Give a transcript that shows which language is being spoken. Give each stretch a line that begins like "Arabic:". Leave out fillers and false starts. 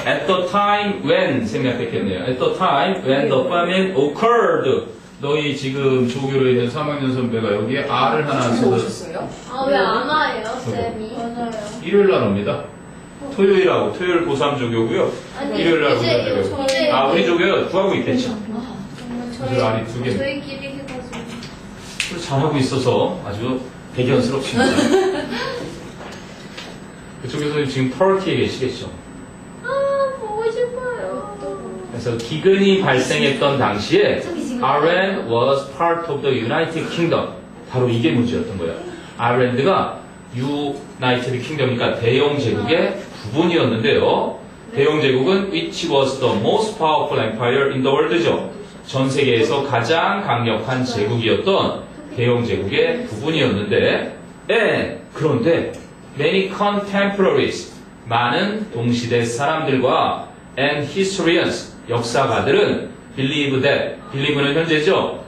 English: At the time when
Korean: 생략했겠네요.
English: At the time when the famine occurred.
Korean: 너희 지금 조교로 있는 3학년 선배가 여기에 R을 하나 써서 오셨어요? 아, 왜 안 와요, 쌤이? 맞아요. 일요일 날 옵니다. 토요일하고 토요일 고3 조교고요. 일요일 날 이제 옵니다. 이거 조교. 저희 아, 우리 조교요. 구하고 있겠죠. 정말 그래서 알이 두 개. 저희끼리 해가지고. 잘하고 있어서 아주 대견스럽습니다. 그쪽에서 지금 터키에 계시겠죠. 아, 보고 싶어요. 그래서 기근이 발생했던 당시에 저기 지금
English: Ireland was part of the United Kingdom.
Korean: 바로 이게 문제였던 거예요. 아일랜드가 United Kingdom이니까 대영 제국의 부분이었는데요. 대영 제국은
English: which was the most powerful empire in the world죠.
Korean: 전 세계에서 가장 강력한 제국이었던 대영 제국의 부분이었는데, 그런데
English: many contemporaries,
Korean: 많은 동시대 사람들과
English: and historians,
Korean: 역사가들은 believe는 현재죠.